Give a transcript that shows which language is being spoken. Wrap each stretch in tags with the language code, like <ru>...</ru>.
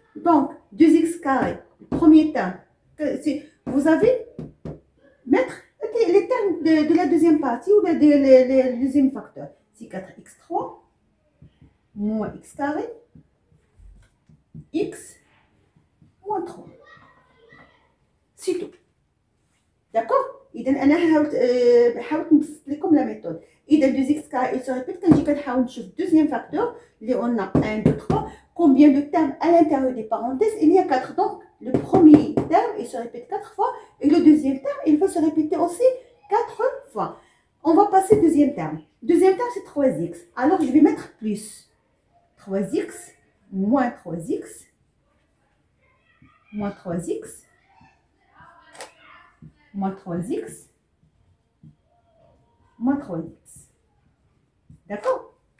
<fr>Donc, 2x carré, le premier terme, vous avez mettre les termes de la deuxième partie ou le deuxième facteur. C'est 4x3 moins x carré, x moins 3. C'est tout. D'accord?</fr> <ar>إذا أنا حاولت نبسط لكم لا ميثود. إذا</ar> <fr>2x carré il se répète quand je</fr> <ar>كنحاول نشوف</ar> <fr>deuxième facteur</fr> <ar>اللي</ar> <fr>on a 1 2 3 combien de termes à l'intérieur des parenthèses il y a 4. Donc le premier terme il se répète 4 fois et le deuxième terme il va se répéter aussi 4 fois. On va passer au deuxième terme. Deuxième terme c'est 3x. Alors je vais mettre plus 3x moins 3x moins 3x moins 3x, moins 3x. D'accord?</fr>